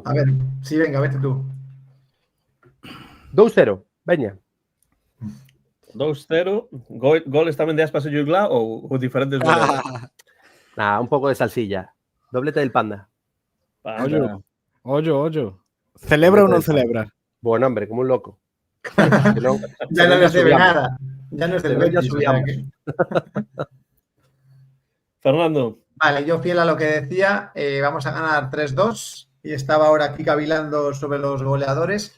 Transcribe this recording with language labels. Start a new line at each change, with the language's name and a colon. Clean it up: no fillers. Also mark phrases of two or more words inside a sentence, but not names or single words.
Spanish: A ver, sí, venga, vete tú.
Galician: 2-0. Veña. 2-0. Goles tamén de Aspas e Jude Gla ou diferentes goles? Nah, un pouco de salsilla.
Spanish: Doblete del Panda.
Galician: Ollo. Celebra ou non celebra?
Spanish: Buen hombre, como un loco.
Galician: Que non,
Spanish: Ya no les debe subíamos. nada. Ya no es del Ya Betis. O sea subíamos. que... Fernando. Vale, yo fiel a lo que decía, vamos a ganar 3-2 y estaba ahora aquí cavilando sobre los goleadores.